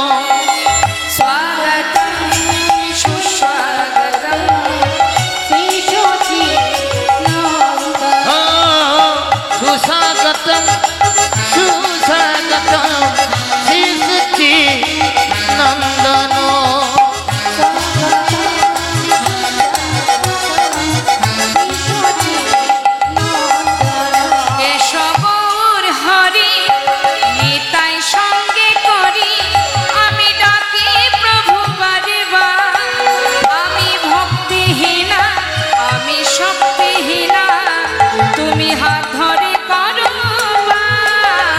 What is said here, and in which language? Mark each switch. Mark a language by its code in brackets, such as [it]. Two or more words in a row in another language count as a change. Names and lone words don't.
[sa] स्वागतं सुस्वागतं श्री सच्चिदानंदना सुस्वागतं सुस्वागतं श्री सच्चिदानंदना [bn] কেশবর হরি নিতাই সঙ্গে করি আমি ডাকি প্রভু বারে বার আমি ভক্তিহীনা আমি শক্তিহীনা তুমি হাত ধরে করো বার।